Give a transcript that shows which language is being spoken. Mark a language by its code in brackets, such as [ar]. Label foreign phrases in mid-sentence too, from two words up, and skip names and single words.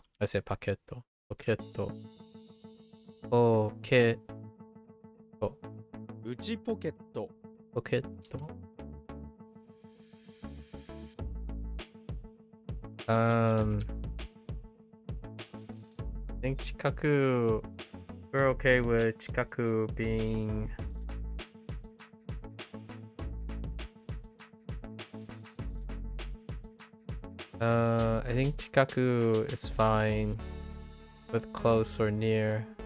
[en] I said paquetto. Pocketto. Pocketto. [ja] 内ポケット [en] Pocketto. I think Chikaku. We're okay with Chikaku being. I think Chikaku is fine with close or near.